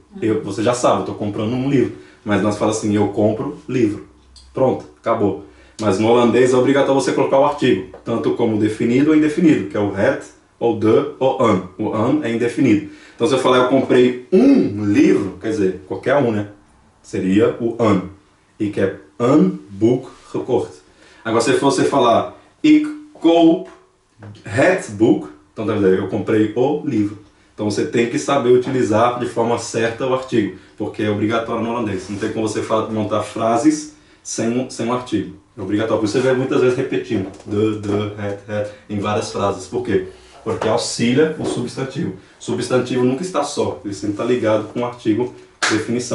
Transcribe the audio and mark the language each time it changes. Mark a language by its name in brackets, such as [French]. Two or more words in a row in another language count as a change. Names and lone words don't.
[Portuguese] Você já sabe, eu estou comprando um livro. Mas nós falamos assim, eu compro livro. Pronto, acabou. Mas no holandês é obrigatório você colocar o artigo, tanto como definido ou indefinido, que é o het, ou de, ou an. O an é indefinido. Então se eu falar eu comprei um livro, quer dizer, qualquer um, né? Seria o an. E que é [Dutch] een boek gekocht. [Portuguese] Agora se você falar [Dutch] ik koop het boek, [Portuguese] então deve dizer, eu comprei o livro. Então você tem que saber utilizar de forma certa o artigo, porque é obrigatório no holandês. Não tem como você montar frases sem um artigo. É obrigatório. Por isso você vê muitas vezes repetindo het, em várias frases. Por quê? Porque auxilia o substantivo. O substantivo nunca está só, ele sempre está ligado com o artigo definição.